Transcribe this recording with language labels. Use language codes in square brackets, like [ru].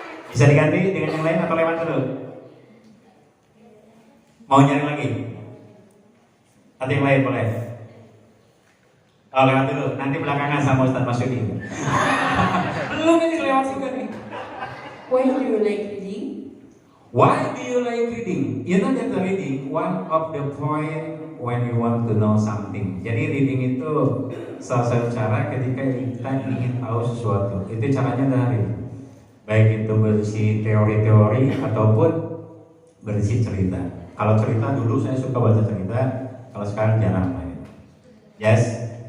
[id] Bisa diganti dengan yang lain atau lewat dulu? Mau nyari lagi? Atau yang lain boleh? Oh, lewat dulu. Nanti belakangan sama Ustaz Masyudi. Belum ini lewat juga nih. [en] Why do you like reading? Why do you like reading? You know that reading one of the point when you want to know something. [id] Jadi reading itu salah satu cara ketika kita ingin tahu sesuatu. Itu caranya dari baik itu berisi teori-teori ataupun berisi cerita. Kalau cerita dulu saya suka baca cerita, kalau sekarang jarang main. Yes.